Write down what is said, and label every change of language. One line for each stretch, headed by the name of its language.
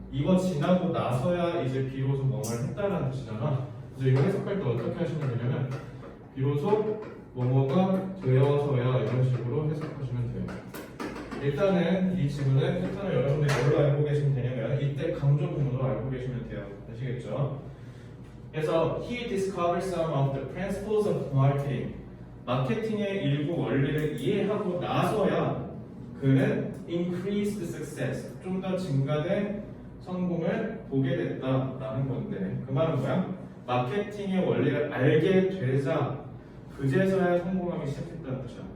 Korean: 이거 지나고 나서야 이제 비로소 뭐뭐를 했다라는 뜻이잖아. 그래서 이거 해석할 때 어떻게 하시면 되냐면 비로소 뭐뭐가 되어서야 이런 식으로 해석하시면 돼요. 일단은 이 지문은 패턴을 여러분들이 뭘로 알고 계시면 되냐면 이때 강조 부분으로 알고 계시면 돼요. 아시겠죠?
English: 그래서 he discovered some of the principles of marketing.
Korean: 마케팅의 일부 원리를 이해하고 나서야 그는 increased success, 좀 더 증가된 성공을 보게 됐다라는 건데 그 말은 뭐야? 마케팅의 원리를 알게 되자 그제서야 성공하기 시작했다는 뜻이야.